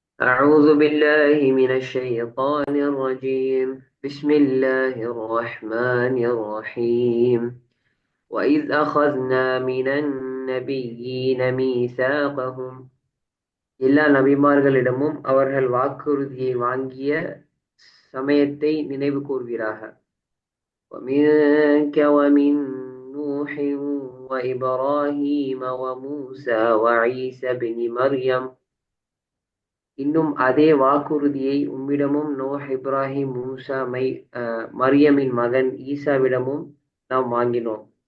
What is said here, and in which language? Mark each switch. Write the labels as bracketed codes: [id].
[ar] أعوذ بالله من الشيطان الرجيم. بسم الله الرحمن الرحيم. وإذ أخذنا من النبيين ميثاقهم. [ta] எல்லா நபிமார்களிடமும் அவர்கள் வாக்குறுதியை வாங்கிய சமயத்தை நினைவு கூர்வீராக. [ar] ومنك ومن نوح وإبراهيم وموسى وعيسى بن مريم. [ta] இன்னும் அதே வாக்குறுதியை உம்மிடமும் நோஹ், இப்ராஹிம், மூசா, மரியமின் மகன் ஈசாவிடமும் நாம் வாங்கினோம்.